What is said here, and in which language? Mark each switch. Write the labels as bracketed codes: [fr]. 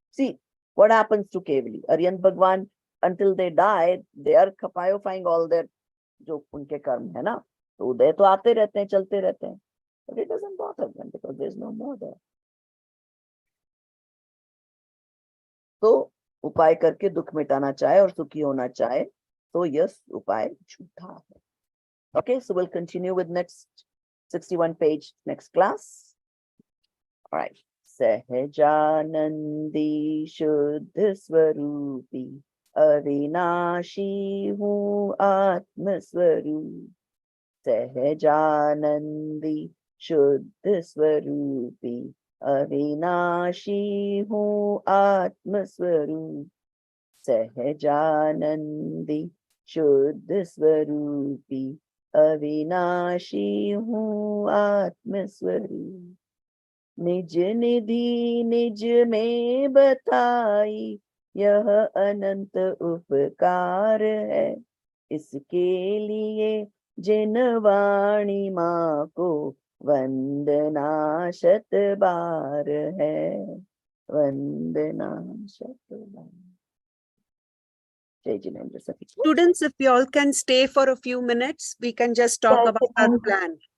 [en] see what happens to [hi] केवली अरिहंत भगवान, [en] until they die they are खपायोफाइंग all their [hi] जो उनके कर्म है ना, तो उदय तो आते रहते हैं, [en] चलते रहते हैं, but it doesn't bother them because there is no more there. [hi] तो उपाय करके दुख मिटाना चाहे और सुखी होना चाहे तो यह उपाय झूठा है। [en] Okay, so we'll continue with next 61 page next class. All right. [hi] सहजानंदी शुद्ध स्वरूपी अविनाशी हूँ आत्म स्वरूप, सहजानंदी शुद्ध स्वरूपी अविनाशी हूँ आत्म स्वरूप, सहजानंदी शुद्ध स्वरूपी अविनाशी हूँ आत्म स्वरूप, निज निधि निज में बताई यह अनंत उपकार है, इसके लिए जिन वाणी माँ को वंदना शत बार है, वंदना शत बार। जय जिनेंद्र सभी। [en] Students, if you all can stay for a few minutes, we can just talk about our plan.